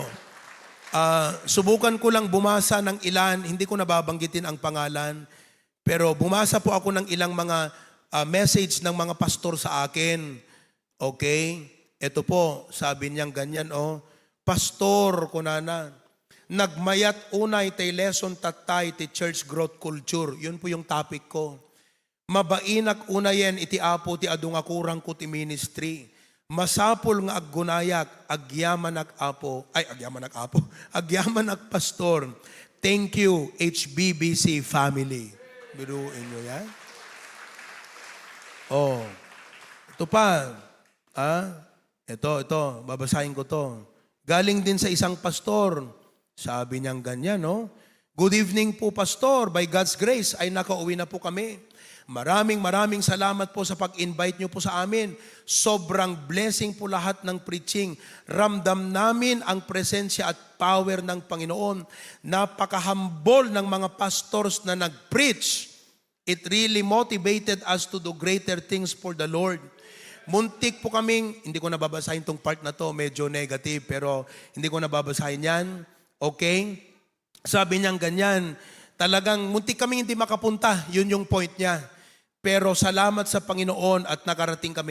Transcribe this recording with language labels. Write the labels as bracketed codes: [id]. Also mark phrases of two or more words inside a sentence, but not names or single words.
[tl] Subukan ko lang bumasa ng ilan, hindi ko nababanggitin ang pangalan, pero bumasa po ako ng ilang mga message ng mga pastor sa akin. Okay? Ito po, sabi niyang ganyan, Pastor, [ilo] kunana, nagmayat unay tay lesson tatay ti [en] church growth culture. [tl] Yun po yung topic ko. [ilo] Mabainak unayen iti apo ti adunga kurang ko ti ministry. Masapol nga aggunayak, agyaman ak pastor. [en] Thank you, HBBC family. [tl] Biruin nyo yan. Ito pa. Ito, babasahin ko to. Galing din sa isang pastor. Sabi niyang ganyan, [en] Good evening [tl] po, pastor. [en] By God's grace, [tl] ay nakauwi na po kami. Maraming salamat po sa pag-invite niyo po sa amin. Sobrang blessing po lahat ng preaching. Ramdam namin ang presensya at power ng Panginoon. Napaka-humble ng mga pastors na nag-preach. [en] It really motivated us to do greater things for the Lord. [tl] Muntik po kaming, hindi ko nababasahin tong part na to, medyo negative, pero hindi ko nababasahin yan. Okay? Sabi niyang ganyan, talagang muntik kaming hindi makapunta, yun yung point niya. Pero salamat sa Panginoon at nakarating kami.